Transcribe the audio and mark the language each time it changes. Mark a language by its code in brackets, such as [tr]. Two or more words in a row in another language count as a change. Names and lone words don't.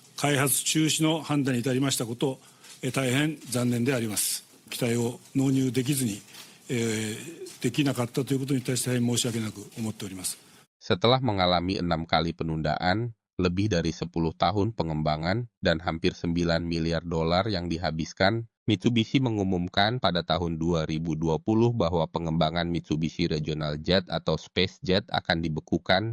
[ja] 開発中止の判断に至りましたこと、大変残念であります。機体を納入できずに、できなかったということに対して大変申し訳なく思っております。 [id] Setelah mengalami 6 kali penundaan, lebih dari 10 tahun pengembangan, dan hampir 9 miliar dolar yang dihabiskan, Mitsubishi mengumumkan pada tahun 2020 bahwa pengembangan Mitsubishi Regional Jet atau SpaceJet akan dibekukan.